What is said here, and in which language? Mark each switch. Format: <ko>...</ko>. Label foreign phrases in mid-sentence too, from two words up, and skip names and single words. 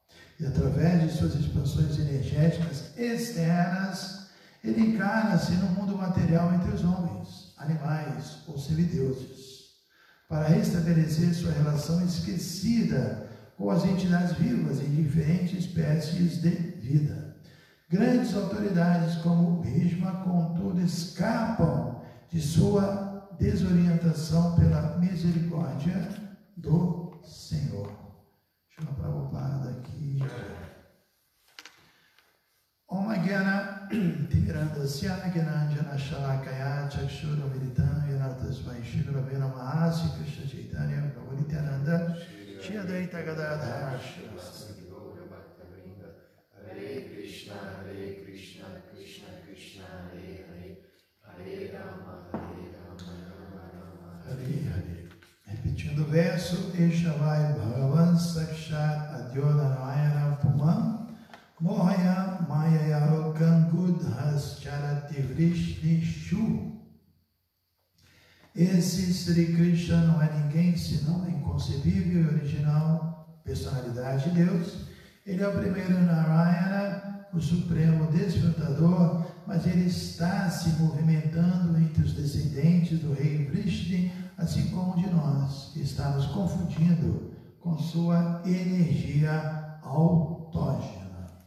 <pt>E através de suas expansões energéticas externas, ele encarna-se no mundo material entre os homens, animais ou semideuses, para restabelecer sua relação esquecida com as entidades vivas em diferentes espécies de vida. Grandes autoridades como Bhishma, contudo, escapam de sua desorientação pela misericórdia do Senhor. Shila Prabhupada aqui.</pt> <sa>Om Gyana Tirandasya Gyananjana Shalakaya Chakshura Militam Yanatasmai Shri Gurave Namaha Sri Krishna Chaitanya Prabhu Nityananda Shri Advaita Gadadhara Hare Krishna, Krishna Krishna, Hare Hare, Hare Rama, Rama Rama, Hare Hare.</sa> <pt>Repetindo o verso,</pt> <sa>Eshavai Bhagavan Sakshat Adhyodhanayana Pumam Mohaya Mayaya Gangudhas Charati Vrishnishu.</sa> <pt>Esse Sri Krishna não é ninguém senão a inconcebível e original personalidade de Deus. Ele é o primeiro Narayana, o supremo desfrutador, mas ele está se movimentando entre os descendentes do rei Vrishni, assim como de nós, que está nos confundindo com sua energia autógena.</pt>